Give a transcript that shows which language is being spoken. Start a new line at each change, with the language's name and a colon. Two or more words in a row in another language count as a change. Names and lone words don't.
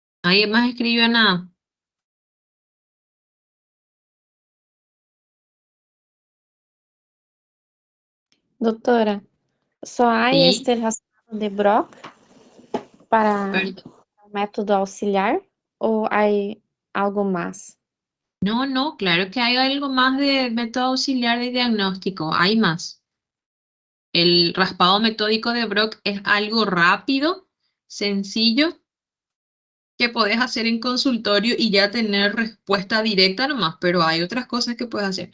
Spanish: ¿Nadie más escribió nada?
Portuguese: Doutora, só há
Spanish: Sí.
Portuguese: este resultado de Brock para
Spanish: Perdón.
Portuguese: o método auxiliar ou há algo mais?
Spanish: No, no, claro que hay algo más de método auxiliar de diagnóstico. Hay más. El raspado metódico de Brock es algo rápido, sencillo, que podés hacer en consultorio y ya tener respuesta directa nomás, pero hay otras cosas que puedes hacer.